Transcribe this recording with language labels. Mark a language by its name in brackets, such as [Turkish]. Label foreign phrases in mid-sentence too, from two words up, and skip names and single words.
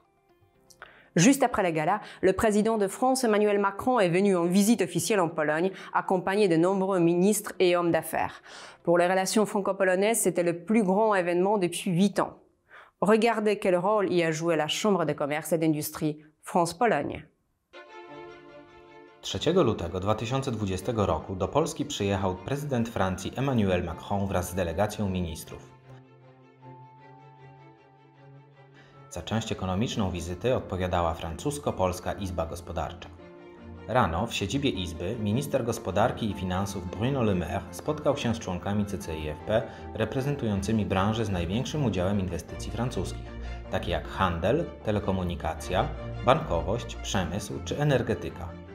[French] Juste après le gala, le président de France, Emmanuel Macron, est venu en visite officielle en Pologne, accompagné de nombreux ministres et hommes d'affaires. Pour les relations franco-polonaises, c'était le plus grand événement depuis 8 ans. Regardez quel rôle y a joué la Chambre de commerce et d'industrie France-Pologne. [Polish] 3 lutego 2020 roku do Polski przyjechał prezydent Francji Emmanuel Macron wraz z delegacją ministrów. Za część ekonomiczną wizyty odpowiadała francusko-polska Izba Gospodarcza. Rano w siedzibie Izby minister gospodarki i finansów Bruno Le Maire spotkał się z członkami CCIFP reprezentującymi branże z największym udziałem inwestycji francuskich, takie jak handel, telekomunikacja, bankowość, przemysł czy energetyka.